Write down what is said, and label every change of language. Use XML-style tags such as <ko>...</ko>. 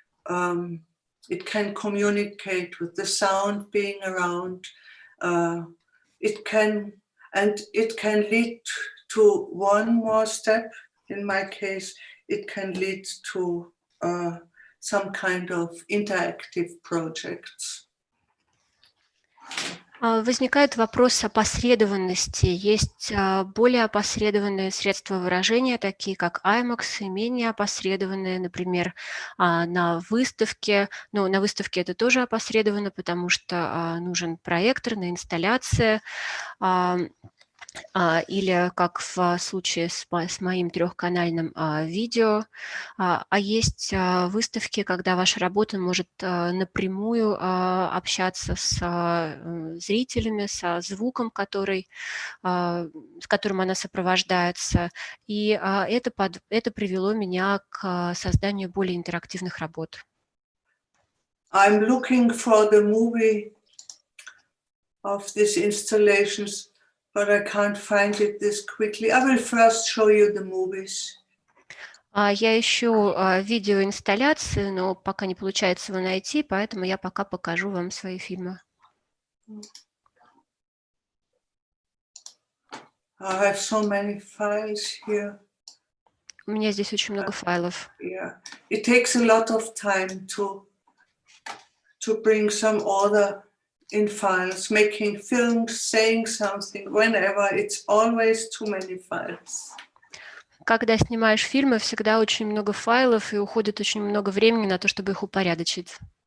<en>It can communicate with the sound being around. It can lead to one more step. In my case, it can lead to some kind of interactive projects.</en> <ru>Возникает вопрос опосредованности. Есть более опосредованные средства выражения, такие как IMAX, и менее опосредованные, например, на выставке. Но на выставке это тоже опосредованно, потому что нужен проектор на инсталляции. Или как в случае с моим трехканальным видео. Есть выставки, когда ваша работа может напрямую общаться с зрителями, со звуком, с которым она сопровождается. И это привело меня к созданию более интерактивных работ.</ru> <en>I'm looking for the movie of these installations, but I can't find it this quickly. I will first show you the movies.</en> <ru>Я ищу видеоинсталляции, но пока не получается его найти, поэтому я пока покажу вам свои фильмы.</ru> <en>I have so many files here.</en> <ru>У меня здесь очень много файлов.</ru> <en>Yeah, it takes a lot of time to bring some order in files, making films, saying something, whenever, it's always too many files.</en> <ru>Когда снимаешь фильмы, всегда очень много файлов, и уходит очень много времени на то, чтобы их упорядочить.</ru>